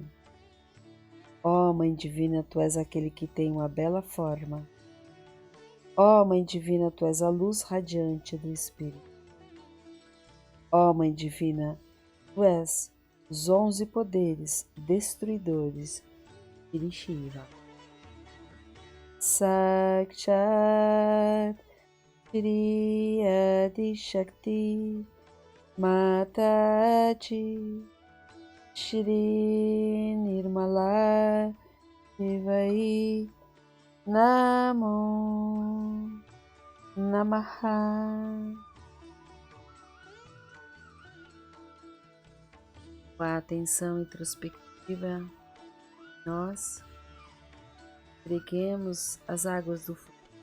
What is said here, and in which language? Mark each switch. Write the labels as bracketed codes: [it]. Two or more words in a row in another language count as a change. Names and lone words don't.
[pt] Ó Mãe Divina, Tu és aquele que tem uma bela forma. Ó Mãe Divina, Tu és a luz radiante do Espírito. Ó Mãe Divina, Tu és os 11 poderes destruidores de Shiva. [sa] साक्षात् श्री आदि शक्ति माताजी श्री निर्मला देव्यै नमो नमः. [pt] Com a atenção introspectiva, nós entreguemos as águas do fogo.